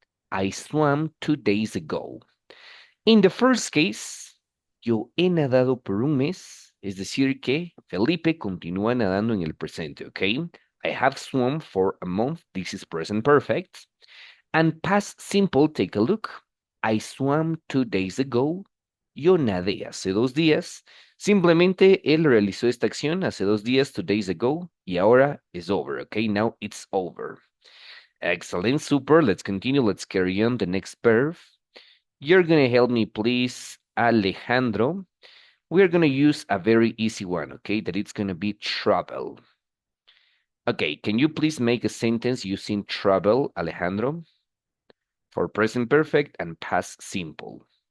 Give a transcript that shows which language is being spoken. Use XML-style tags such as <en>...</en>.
<en>I swam 2 days ago. In the first case,</en> <es>yo he nadado por un mes, es decir que Felipe continúa nadando en el presente, okay?</es> <en>I have swum for a month. This is present perfect. And past simple, take a look. I swam 2 days ago.</en> <es>Yo nadé hace 2 días. Simplemente él realizó esta acción hace 2 días,</es> <en>2 days ago,</en> <es>y ahora</es> <en>is over,</en> <es>okay?</es> <en>Now it's over. Excellent, super. Let's continue. Let's carry on the next verb. You're going to help me, please, Alejandro. We're going to use a very easy one, okay? That it's going to be travel. Okay, can you please make a sentence using travel, Alejandro, for present perfect and past simple?</en>